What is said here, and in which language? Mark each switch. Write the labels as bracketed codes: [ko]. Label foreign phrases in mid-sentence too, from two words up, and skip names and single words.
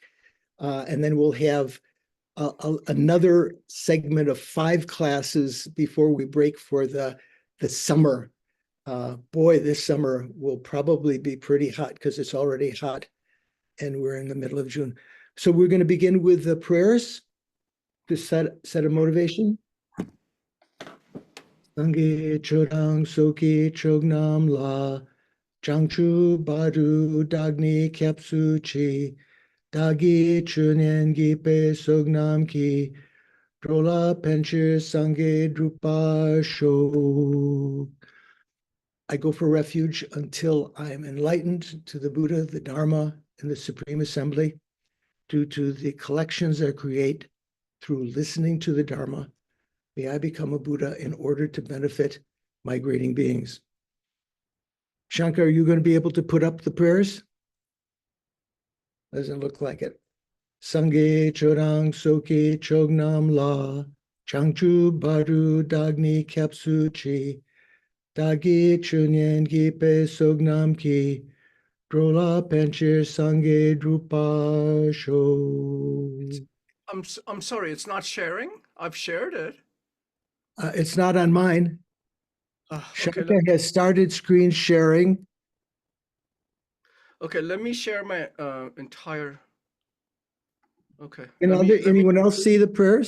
[en] And then we'll have another segment of 5 classes before we break for the summer. Boy, this summer will probably be pretty hot because it's already hot and we're in the middle of June. So we're going to begin with the prayers to set a motivation. [bo] སངས་རྒྱས་ཆོས་དང་ཚོགས་ཀྱི་མཆོག་རྣམས་ལ། བྱང་ཆུབ་བར་དུ་བདག་ནི་སྐྱབས་སུ་མཆི། བདག་གིས་ཉན་པ་བགྱིས་པའི་བསོད་ནམས་ཀྱིས། འགྲོ་ལ་ཕན་ཕྱིར་སངས་རྒྱས་འགྲུབ་པར་ཤོག. [en] I go for refuge until I am enlightened to the Buddha, the Dharma, and the Supreme Assembly due to the collections I create through listening to the Dharma. May I become a Buddha in order to benefit migrating beings. Shankar, are you going to be able to put up the prayers? Doesn't look like it. [bo] སངས་རྒྱས་ཆོས་དང་ཚོགས་ཀྱི་མཆོག་རྣམས་ལ། བྱང་ཆུབ་བར་དུ་བདག་ནི་སྐྱབས་སུ་མཆི། བདག་གིས་ཉན་པ་བགྱིས་པའི་བསོད་ནམས་ཀྱིས། འགྲོ་ལ་ཕན་ཕྱིར་སངས་རྒྱས་འགྲུབ་པར་ཤོག. [en] I'm sorry, it's not sharing. I've shared it. It's not on mine. Okay, Shankar has started screen sharing. okay, let me share my entire. Okay. Anyone else see the prayers?